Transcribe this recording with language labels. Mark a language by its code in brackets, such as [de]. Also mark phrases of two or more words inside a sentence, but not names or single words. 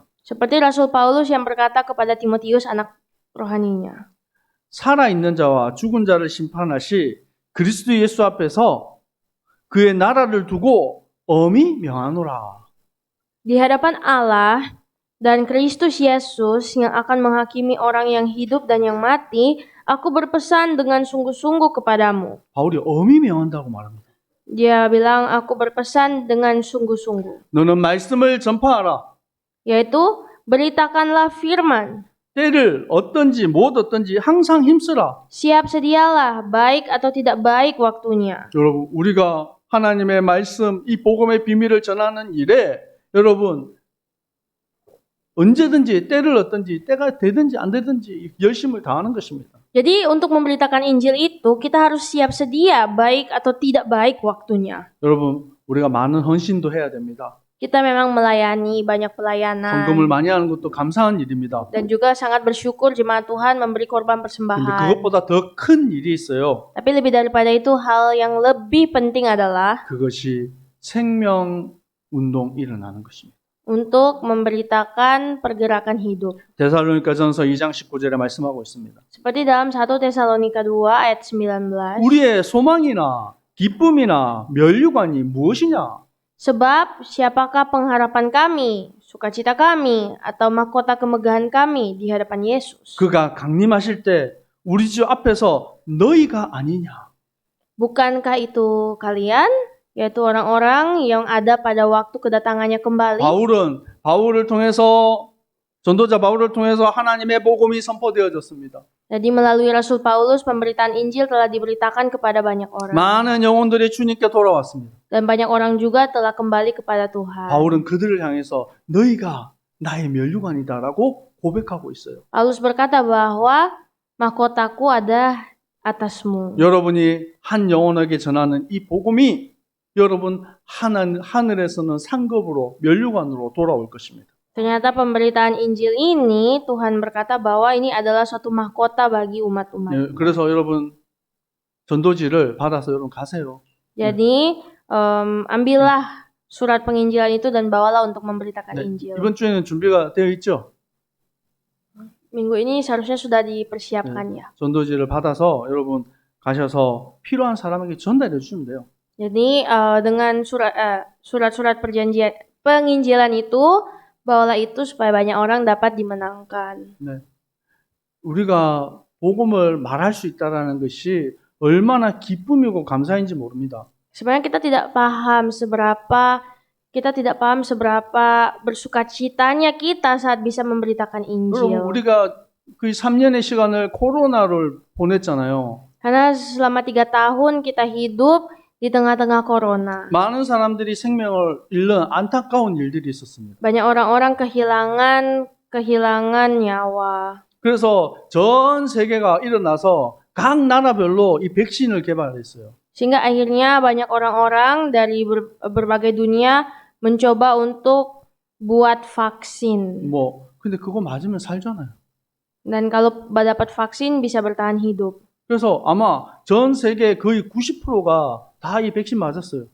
[id] Seperti Rasul Paulus yang berkata kepada Timotius anak rohaninya. [ko] 살아있는 자와 죽은 자를 심판하시 그리스도 예수 앞에서 그의 나라를 두고 엄히 명하노라. [id] Di hadapan Allah dan Kristus Yesus yang akan menghakimi orang yang hidup dan yang mati, aku berpesan dengan sungguh-sungguh kepadamu. [ko] 바울이 엄히 명한다고 말합니다. [id] Dia bilang, aku berpesan dengan sungguh-sungguh. [ko] 너는 말씀을 전파하라. [id] Yaitu, beritakanlah firman. [ko] 때를 어떤지 못 어떤지 항상 힘쓰라. [id] Siap sedialah, baik atau tidak baik waktunya. [ko] 여러분, 우리가 하나님의 말씀, 이 복음의 비밀을 전하는 일에 여러분 언제든지 때를 어떤지 때가 되든지 안 되든지 열심을 다하는 것입니다. [id] Jadi untuk memberitakan Injil itu kita harus siap sedia baik atau tidak baik waktunya. [ko] 여러분, 우리가 많은 헌신도 해야 됩니다. [id] Kita memang melayani banyak pelayanan [ko] 헌금을 많이 하는 것도 감사한 일입니다. [id] dan juga sangat bersyukur jemaat Tuhan memberi korban [ko] 근데 [id] persembahan. [ko] 그것보다 더 큰 일이 있어요. [id] Tapi lebih daripada itu hal yang lebih penting adalah [ko] 그것이 생명 운동 일어나는 것입니다. [id] untuk memberitakan pergerakan hidup. [ko] 데살로니가전서 2장 19절에 말씀하고 있습니다. [id] Seperti dalam 1 Tesalonika 2 ayat 19. [ko] 우리의 소망이나 기쁨이나 면류관이 무엇이냐? [id] Sebab siapakah pengharapan kami, sukacita kami, atau mahkota kemegahan kami di hadapan Yesus? [ko] 그가 강림하실 때 우리 주 앞에서 너희가 아니냐? [id] Bukankah itu kalian, yaitu orang-orang yang ada pada waktu kedatangannya kembali? [ko] 바울을 통해서 전도자 바울을 통해서 하나님의 복음이 선포되어졌습니다. [id] Jadi melalui Rasul Paulus pemberitaan Injil telah diberitakan kepada banyak orang. [ko] 많은 영혼들이 주님께 돌아왔습니다. [id] Dan banyak orang juga telah kembali kepada Tuhan. [ko] 바울은 그들을 향해서 너희가 나의 면류관이다라고 고백하고 있어요. [id] Paulus berkata bahwa mahkotaku ada atasmu. [ko] 여러분이 한 영혼에게 전하는 이 복음이 여러분 하늘에서는 상급으로 면류관으로 돌아올 것입니다. [id] Ternyata pemberitaan Injil ini Tuhan berkata bahwa ini adalah suatu mahkota bagi umat-umat. [ko] 네, 그래서 여러분 전도지를 받아서 여러분 가세요. [id] Jadi ambillah surat penginjilan itu dan bawalah untuk memberitakan [ko] 네, [id] Injil. [ko] 이번 주에는 준비가 되어 있죠? [id] Minggu ini seharusnya sudah dipersiapkan ya. [ko] 전도지를 받아서 여러분 가셔서 필요한 사람에게 전달해 주시면 돼요. [id] Jadi dengan surat-surat perjanjian penginjilan itu bawalah itu supaya banyak orang dapat dimenangkan. [ko] 네. 우리가 복음을 말할 수 있다라는 것이 얼마나 기쁨이고 감사인지 모릅니다. [id] Sebenarnya kita tidak paham seberapa bersukacitanya kita saat bisa memberitakan [ko] 여러분, [id] Injil. [ko] 우리가 그 3년의 시간을 코로나를 보냈잖아요. [id] Karena selama 3 tahun kita hidup di tengah-tengah corona. [ko] 많은 사람들이 생명을 잃는 안타까운 일들이 있었습니다. [id] Banyak orang-orang kehilangan nyawa. [ko] 그래서 전 세계가 일어나서 각 나라별로 이 백신을 개발했어요. [id] Sehingga akhirnya banyak orang-orang dari berbagai dunia mencoba untuk buat vaksin. [ko] 근데 그거 맞으면 살잖아요. [id] Dan kalau dapat vaksin bisa bertahan hidup. [ko] 그래서 아마 전 세계 거의 90%가 다 이 백신 맞았어요.